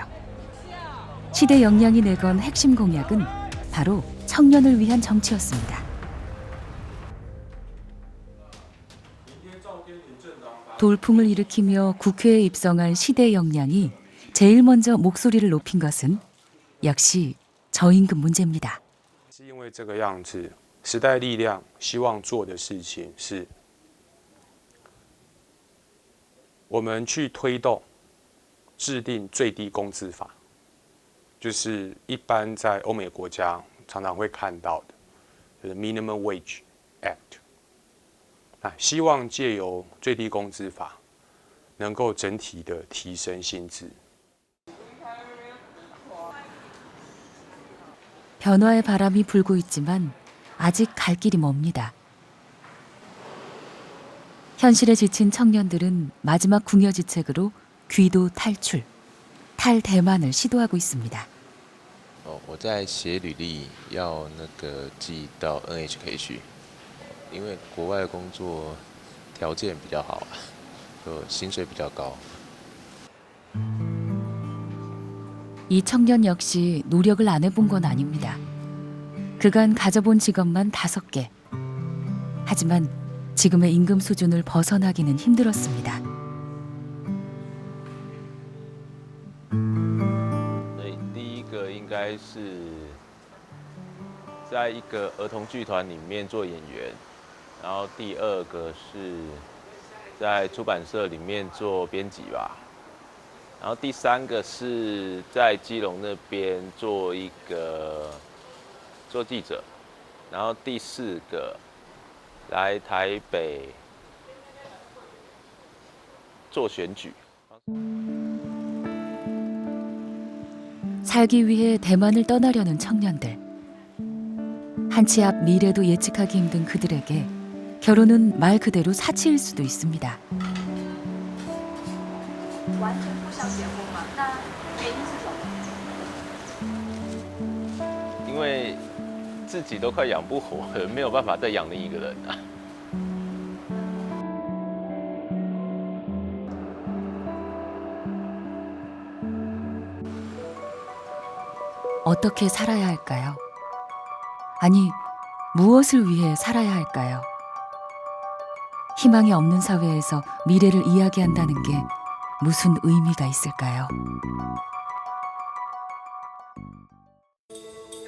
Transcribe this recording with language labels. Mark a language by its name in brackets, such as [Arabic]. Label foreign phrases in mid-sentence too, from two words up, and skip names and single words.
[Korean] 시대 역량이 내건 핵심 공약은 바로 청년을 위한 정치였습니다. 돌풍을 일으키며 국회에 입성한 시대 역량이 제일 먼저 목소리를 높인 것은 역시 저임금 문제입니다. [Chinese] 是因为这个样子，时代力量希望做的事情是，我们去推动制定最低工资法。就是一般在欧美国家常常会看到的，就是 [English] Minimum Wage Act。 [Chinese] 希望借由最低工资法，能够整体的提升薪资。 [Korean] 변화의 바람이 불고 있지만 아직 갈 길이 멉니다. 현실에 지친 청년들은 마지막 궁여지책으로 귀도 탈출. 탈대만을 시도하고 있습니다. [Chinese] 我在写履历要寄到 NHK 去，因为国外工作条件比较好，薪水比较高。 [Korean] 이 청년 역시 노력을 안 해본 건 아닙니다. 그간 가져본 직업만 5개. 하지만 지금의 임금 수준을 벗어나기는 힘들었습니다. [Chinese] 应该是在一个儿童剧团里面做演员，然后第2个是在出版社里面做编辑吧，然后第3个是在基隆那边做记者，然后第4个来台北做选举。 [Korean] 살기 위해 대만을 떠나려는 청년들. 한치 앞 미래도 예측하기 힘든 그들에게 결혼은 말 그대로 사치일 수도 있습니다. [Chinese] 因为自己都快养不活了，没有办法再养另一个人啊。 [Korean] 어떻게 살아야 할까요? 아니, 무엇을 위해 살아야 할까요? 희망이 없는 사회에서 미래를 이야기한다는 게 무슨 의미가 있을까요?